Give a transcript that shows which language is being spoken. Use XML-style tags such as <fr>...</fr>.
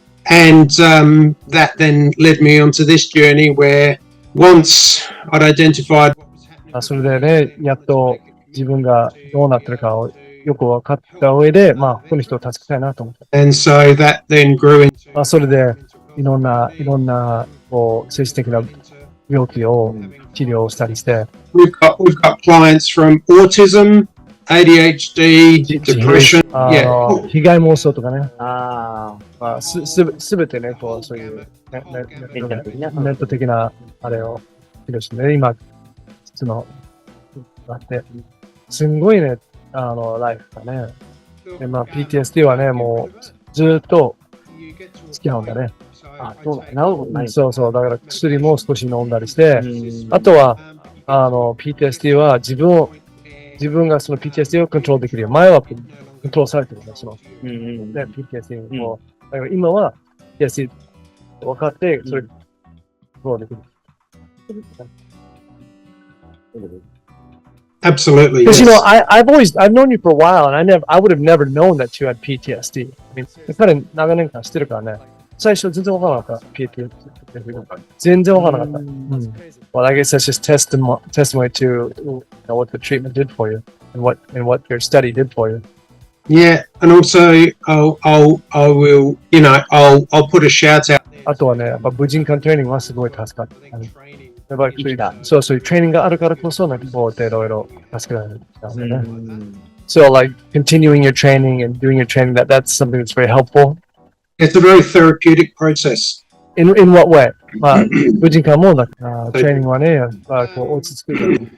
<en>And that then led me onto this journey where once I'd identified</en> <ja>それでね、やっと自分がどうなってるかをよく分かった上で、この人を助けたいなと思った。</ja> <en>And so that then grew in</en> <ja>それでいろんなこう精神的な病気を治療したりして。</ja> <en>We've got clients from autism, ADHD, depression.</en> <ja>被害妄想とかね。すべてね、こう、そういうネット的なあれを治療してね、今、その、あって、すんごいね、ライフだね。で、PTSD はね、もう、ずっと付き合うんだね。そうだ、治ることない。そう、だから薬も少し飲んだりして、あとは、PTSD は自分がその PTSD をコントロールできるよ。前はコントロールされてるんだ、PTSD を。だから今は PTSD 分かって、それ、コントロールできる。</ja> <en>Absolutely. Because I've known you for a while, and I would have never known that you had PTSD. I mean,</en> <ja>彼長年間してるからね。最初全然わからなかった。 PTSD。 全然わからなかった。</ja> <en>Well, I guess that's just testimony to what the treatment did for you and what your study did for you. Yeah, and also I will, I'll put a shout out.</en> <ja>あとはね、やっぱBujinkanトレーニングはすごい助かった。やっぱりそういうトレーニングがあるからこそ、なんかこういろいろ助けられるんだよね。</ja> <en>So like continuing your training and doing your training, that's something that's very helpful. It's a very therapeutic process. In what way?</en> <ja>Bujinkan もトレーニングはね、こう落ち着くから。</ja>